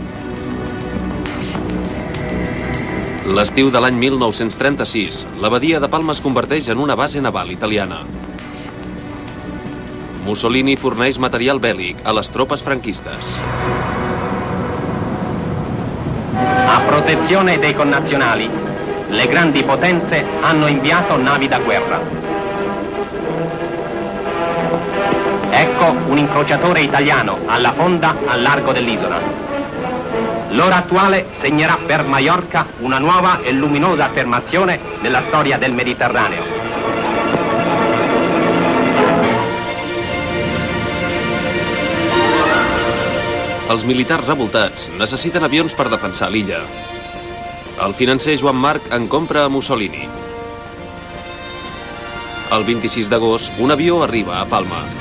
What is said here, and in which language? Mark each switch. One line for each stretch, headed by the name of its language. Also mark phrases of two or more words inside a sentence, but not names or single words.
Catalan: L'estiu de l'any 1936, la badia de Palma es converteix en una base naval italiana. Mussolini forneix material bèl·lic a les tropes franquistes.
Italian: A protezione dei connazionali, le grandi potenze hanno inviato navi da guerra. Ecco un incrociatore italiano alla fonda al largo dell'isola. L'ora attuale segnerà per Maiorca una nuova e luminosa affermazione nella storia del Mediterraneo.
Catalan: Els militars revoltats necessiten avions per defensar l'illa. El financer Joan Marc en compra a Mussolini. El 26 d'agost, un avió arriba a Palma.